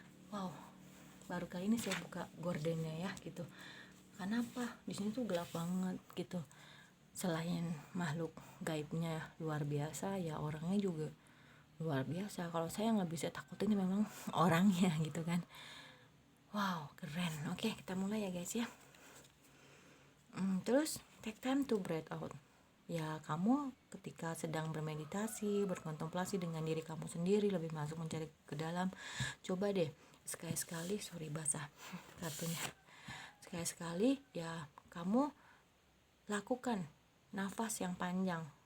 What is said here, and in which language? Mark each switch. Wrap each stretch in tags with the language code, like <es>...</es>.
<id>Wow, baru kali ini saya buka gordennya ya gitu. Kenapa di sini tuh gelap banget gitu. Selain makhluk gaibnya luar biasa, ya orangnya juga luar biasa. Kalau saya nggak bisa takutin memang orangnya gitu kan. Wow, keren. Oke, kita mulai ya guys ya. Terus</id> <en>take time to breathe out.</en> <id>Ya, kamu ketika sedang bermeditasi, berkontemplasi dengan diri kamu sendiri, lebih masuk mencari ke dalam, coba deh sekali-sekali, sorry basah kartunya, sekali-sekali ya kamu lakukan nafas yang panjang.</id>